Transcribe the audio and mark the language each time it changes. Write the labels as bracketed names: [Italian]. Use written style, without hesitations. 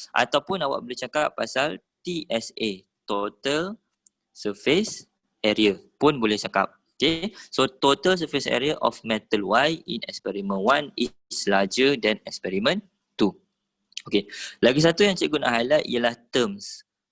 [Malay] Ataupun awak boleh cakap pasal TSA, Total Surface Area pun boleh cakap. [English] Okay, so total surface area of metal Y in experiment 1 is larger than experiment 2. [Malay] Okay, lagi satu yang cikgu nak highlight ialah terms.